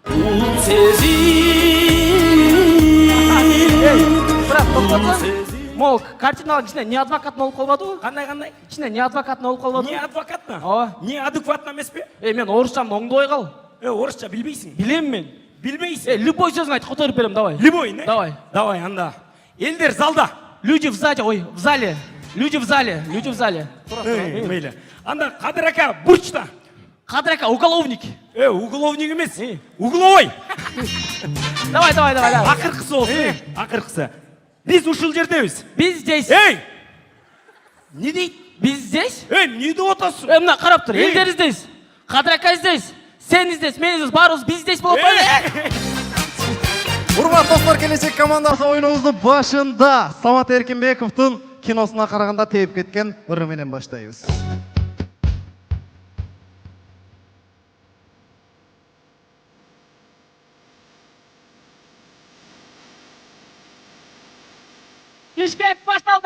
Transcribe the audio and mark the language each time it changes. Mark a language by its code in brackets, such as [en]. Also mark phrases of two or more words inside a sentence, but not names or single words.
[ky] Брат, токтотсоң. Мол, картиналар ичинде не адвокат болуп калбадыбы? Кандай? Ичинде не адвокат болуп калбадыбы? Не адвокатна? Ооба. Не адекватна эмеспи? Мен орусчамды оңдобой кал. Орусча билбейсиң? Билем мен. Билбейсиң? Любой сөзүн айт, которуп берем, давай. Любой, не? Давай. Давай, анда. Элдер залда. [ru] Люди в зале, в зале. Люди в зале. [ky] Мейлі. Анда Кадыр ака бурчта. Кадыр ака, уголовник. Уголовник емес. Угловой. Давай. Акыркысы болсын. Акыркысы. Биз ушул жердебиз. Biz здесь. Не дейт? Biz здесь. Не деп атасың? Мына карап тур. Элдер здесь. Кадыр ака здесь. Сен здесь, мен здесь, баарыбыз biz здесь болуп атпайбы? Урматтуу достор, келечек командасы оюнубуздун башында Самат Эркинбековдун киносуна караганда тееп кеткен ыры менен баштайбыз. Ишкек башталды.